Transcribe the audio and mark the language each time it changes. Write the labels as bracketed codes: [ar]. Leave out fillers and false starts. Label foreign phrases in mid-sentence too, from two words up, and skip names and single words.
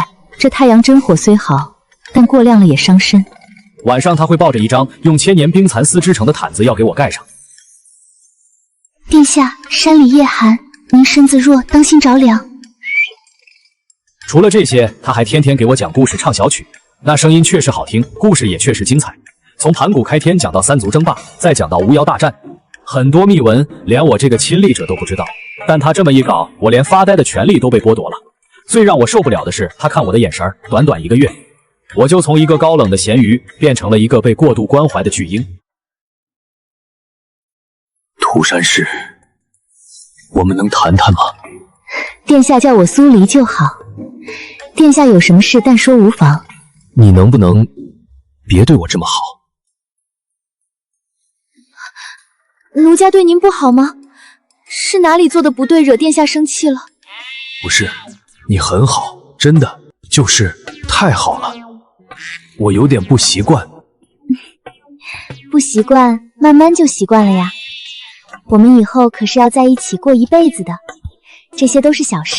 [zh] 這太陽真火雖好，但過量了也傷身。晚上他會抱着一張用千年冰蚕絲織成的毯子要給我蓋上。殿下，山裡夜寒，您身子弱，當心着涼。除了這些，他還天天給我講故事、唱小曲，那聲音確實好聽，故事也確實精彩。從盤古開天講到三族爭霸，再講到巫妖大戰，很多秘聞連我這個親歷者都不知道。但他這麼一搞，我連發呆的權利都被剝奪了。最讓我受不了的是，他看我的眼神，短短1個月，我就從一個高冷的鹹魚變成了一個被過度關懷的巨嬰。涂山氏，我們能談談嗎？殿下叫我蘇黎就好。殿下有什麼事但說無妨。你能不能別對我這麼好？奴家對您不好嗎？是哪裡做的不對，惹殿下生氣了？不是，你很好，真的，就是太好了。我有點不習慣。不習慣，慢慢就習慣了呀。我們以後可是要在一起過一輩子的，這些都是小事。